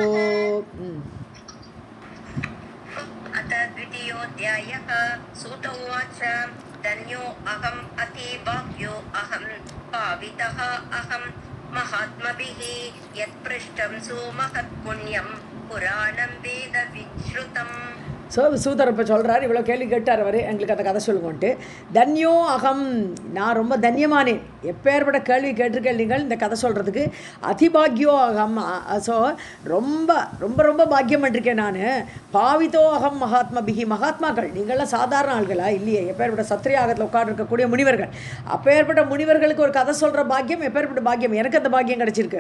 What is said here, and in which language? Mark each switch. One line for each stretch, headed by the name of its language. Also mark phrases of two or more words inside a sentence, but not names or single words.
Sanskrit: द्वितीयोऽध्यायः. सूत उवाच धन्यो अहम् अतीवाक्यो अहं पावितः अहं महात्मभिः यत्पृष्टं सुमहत् पुण्यं पुराणं वेद विश्रुतम्.
Tamil: ஸோ சூதர் இப்போ சொல்கிறார், இவ்வளோ கேள்வி கேட்டார் அவர், எங்களுக்கு அந்த கதை சொல்லுங்கன்ட்டு.
Sanskrit: धन्यो अहम्,
Tamil: நான் ரொம்ப தன்யமானேன், எப்பேற்பட்ட கேள்வி கேட்டிருக்கேன் நீங்கள் இந்த கதை சொல்கிறதுக்கு.
Sanskrit: अतिभाग्यो अहम्,
Tamil: ஸோ ரொம்ப ரொம்ப ரொம்ப பாக்கியம் பண்ணிருக்கேன் நான்.
Sanskrit: पावितो अहं महात्मभिः,
Tamil: மகாத்மாக்கள் நீங்களாம் சாதாரண ஆள்களா இல்லையே, எப்பேற்பட்ட சத்திரியாகத்தில் உட்கார்ந்துருக்கக்கூடிய முனிவர்கள், அப்பேற்பட்ட முனிவர்களுக்கு ஒரு கதை சொல்கிற பாக்கியம், எப்பேற்பட்ட பாக்கியம், எனக்கு அந்த பாக்கியம் கிடச்சிருக்கு.